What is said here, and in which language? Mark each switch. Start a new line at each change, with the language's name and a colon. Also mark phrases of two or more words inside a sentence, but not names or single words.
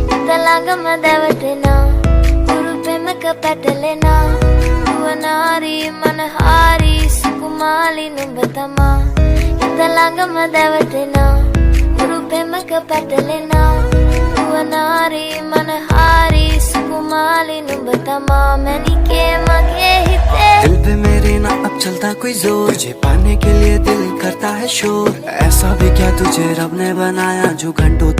Sinhala: ඉඳලාගම දැවටෙනා උරු පෙමක පැටලෙනා නුවනාරි මනහාරි සුකුමාලි නුඹ තමා ඉඳලාගම දැවටෙනා උරු පෙමක පැටලෙනා නුවනාරි මනහාරි සුකුමාලි නුඹ තමා මැනිකේ මගේ හිතේ
Hindi: दिल पे मेरे ना अब चलता कोई जोर तुझे पाने के लिए दिल करता है शोर ऐसा भी क्या तुझे रब ने बनाया जो घंटों तक